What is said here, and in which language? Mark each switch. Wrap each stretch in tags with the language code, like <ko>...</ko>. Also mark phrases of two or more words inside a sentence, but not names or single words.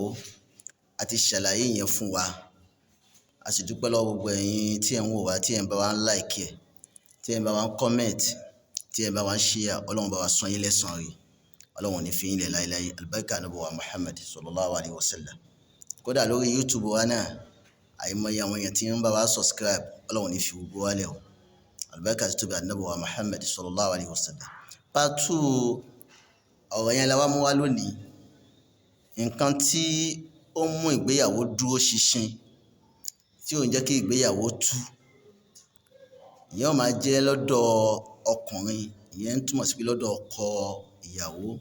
<yo>A ti ṣàlàyé yẹn fún wa, a sì dúpẹ́ lọ́wọ́ gbogbo ẹ̀yin tí ẹ̀ ń wò wá, tí ẹ̀ ń bá wa ń like ẹ̀, tí ẹ̀ ń bá wa ń comment, tí ẹ̀ ń bá wa ń share. Ọlọ́run bá wa san yín lẹ́san rí, Ọlọ́run ní fi yín lẹ̀ láíláí àlùbáríkà ànábì Muhammad</yo> <ar>صلى الله عليه وسلم.</ar> <yo>Kódà lórí YouTube wa náà àìmọye àwọn èèyàn tí ń bá wa subscribe, Ọlọ́run ní fi gbogbo wa lẹ̀ o àlùbáríkà ti tóbi ànábì Muhammad</yo> <ar>صلى الله عليه وسلم.</ar> <yo>Part 2 ọ̀rọ̀ yẹn la wá mú wá lónìí. Nǹkan tí ó mú ìgbéyàwó dúró ṣinṣin tí ò ń jẹ́ kí ìgbéyàwó tú, ìyẹn ó máa jẹ́ lọ́dọ̀ ọkùnrin, ìyẹn ń túmọ̀ sí pé lọ́dọ̀ ọkọ ìyàwó.</yo>